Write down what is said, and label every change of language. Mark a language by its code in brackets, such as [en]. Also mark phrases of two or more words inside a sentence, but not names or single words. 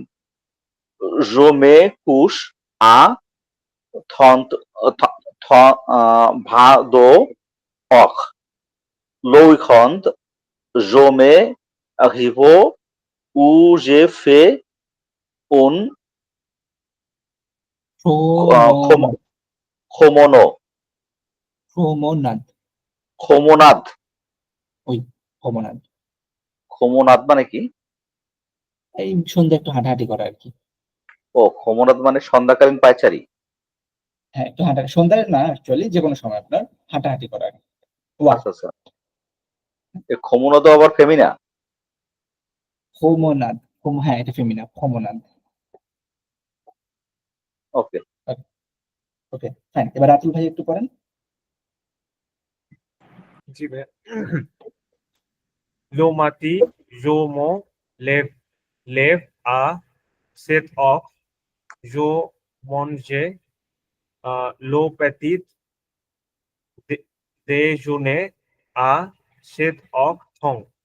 [fr] Je me couche à 22h. Le week-end, je me arrive où j'ai fait un Promenade. Promenade. খোমনাদ [bn] ওই promenade. খোমনাদ মানে কি? এই সন্ধ্যা একটু হাঁটাহাঁটি করা আর কি। ও খোমনাদ মানে সন্ধ্যাকালীন পায়চারি। হ্যাঁ, একটু হাঁটাহাঁটি, সন্ধ্যায় না অ্যাকচুয়ালি, যে কোনো সময় আপনার হাঁটাহাঁটি করা আর কি। Walk. আচ্ছা আচ্ছা, এই খোমনাদ আবার ফেমিনা? Promenade. হ্যাঁ, এটা ফেমিনা, promenade. ওকে, [en] okay, fine. [bn] এবার আতুল ভাই একটু পড়েন। জি ভাই। [fr] Le matin, je me lève à 7h. Je mange le petit déjeuner à 7h30.